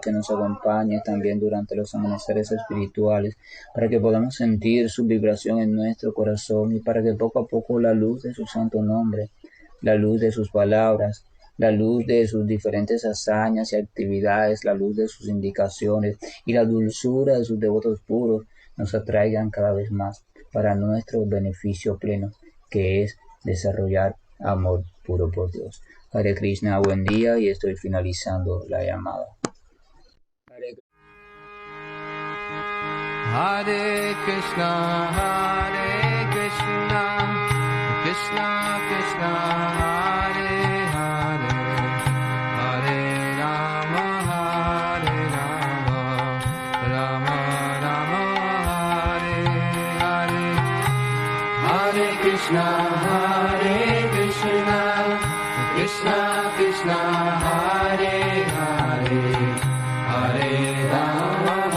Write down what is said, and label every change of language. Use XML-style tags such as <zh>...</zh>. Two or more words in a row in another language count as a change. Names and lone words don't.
<es>que nos acompañe también durante los amaneceres espirituales, para que podamos sentir su vibración en nuestro corazón y para que poco a poco la luz de su santo nombre, la luz de sus palabras, la luz de sus diferentes hazañas y actividades, la luz de sus indicaciones y la dulzura de sus devotos puros nos atraigan cada vez más para nuestro beneficio pleno, que es desarrollar amor puro por Dios. Hare Krishna, buen día, y estoy finalizando la llamada. Hare Krishna, Krishna Krishna, Hare Hare, Hare Rama, Rama Rama, Hare Hare, Hare Krishna, Krishna Krishna, Hare Hare, Hare Rama,</es>